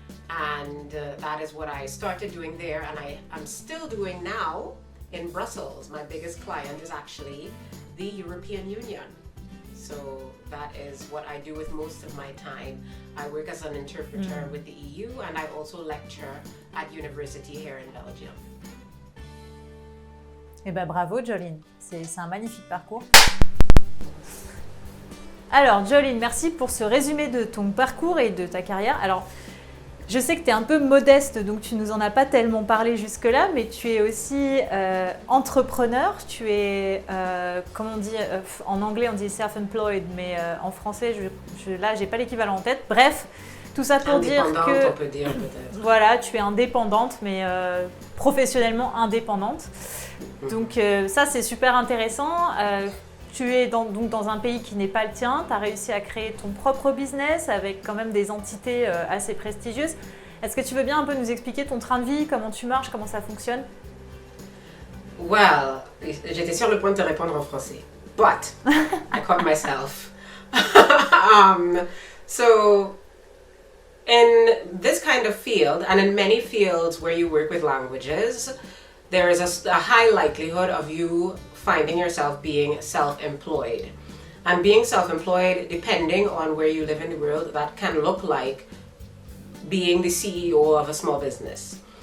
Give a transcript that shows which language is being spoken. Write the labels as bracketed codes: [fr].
[en] And that is what I started doing there, and I'm still doing now in Brussels. My biggest client is actually the European Union. So that is what I do with most of my time. I work as an interpreter with the EU, and I also lecture at university here in Belgium. [fr] Eh ben bravo Joleen, c'est un magnifique parcours. Alors Joleen, merci pour ce résumé de ton parcours et de ta carrière. Alors, je sais que tu es un peu modeste, donc tu nous en as pas tellement parlé jusque-là, mais tu es aussi entrepreneur, tu es, comment on dit, en anglais on dit self-employed, mais en français, là, j'ai pas l'équivalent en tête. Bref, tout ça pour dire que… on peut dire peut-être. Voilà, tu es indépendante, mais professionnellement indépendante. Donc ça, c'est super intéressant. Tu es donc dans un pays qui n'est pas le tien, tu as réussi à créer ton propre business avec quand même des entités assez prestigieuses. Est-ce que tu veux bien un peu nous expliquer ton train de vie, comment tu marches, comment ça fonctionne? Well, j'étais sur le point de te répondre en français, [en] but I caught myself. So, in this kind of field, and in many fields where you work with languages, there is a high likelihood of you finding yourself being self-employed. And being self-employed, depending on where you live in the world, that can look like being the CEO of a small business.